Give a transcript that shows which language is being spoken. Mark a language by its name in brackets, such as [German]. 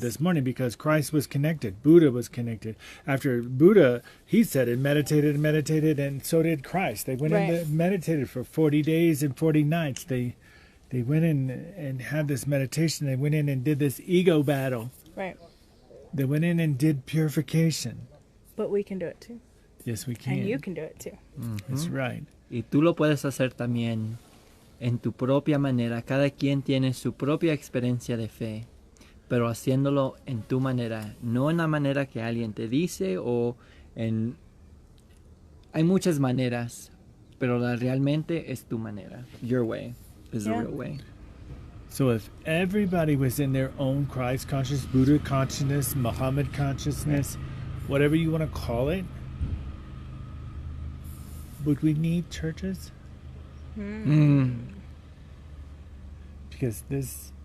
[English] this morning because Christ was connected. Buddha was connected. After Buddha, he said it, meditated, and so did Christ. They went in Right. and meditated for 40 days and 40 nights. They went in and had this meditation. They went in and did this ego battle. Right. They went in and did purification. But we can do it too. Yes, we can. And you can do it too. That's right. [Spanish] Y tú lo puedes hacer también en tu propia manera. Cada quien tiene su propia experiencia de fe, pero haciéndolo en tu manera, no en la manera que alguien te dice o en... Hay muchas maneras, pero realmente es tu manera. [English] Your way is the Yeah. real way. So if everybody was in their own Christ consciousness, Buddha consciousness, Muhammad consciousness, whatever you want to call it, would we need churches? Because this